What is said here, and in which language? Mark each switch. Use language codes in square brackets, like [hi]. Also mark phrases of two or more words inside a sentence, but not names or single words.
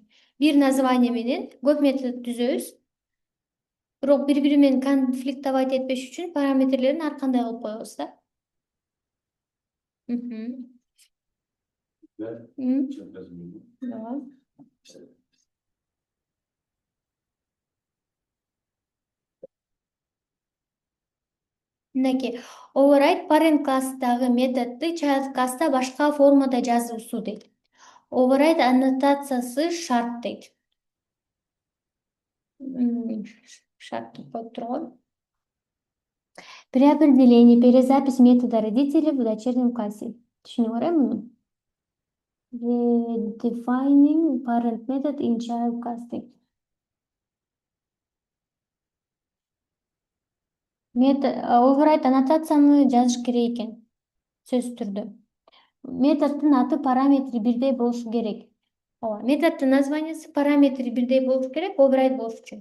[ky] Бир название менен көп метод түзөбүз. Бирок бири-бири менен конфликтовать этпеш үчүн параметрлерин ар кандай кылып коебуз да. Ооба. Мынакей, [en] override parent [ky] класстагы методду child класста башка формада жазуусу дейт. Override аннотациясы шарт дейт. Шарт деп коюп турган. [ru] При определении перезапись метода родителей в дочернем классе. [ky] Түшүнүңөр муну? [en] Redefining parent method in child class дейт. [ky] Override аннотацияны жазыш керек экен. Сөзсүз түрдө. Методдун аты параметри бирдей болушу керек. Ооба, методдун названиясы параметри бирдей болуш керек, override болуш үчүн.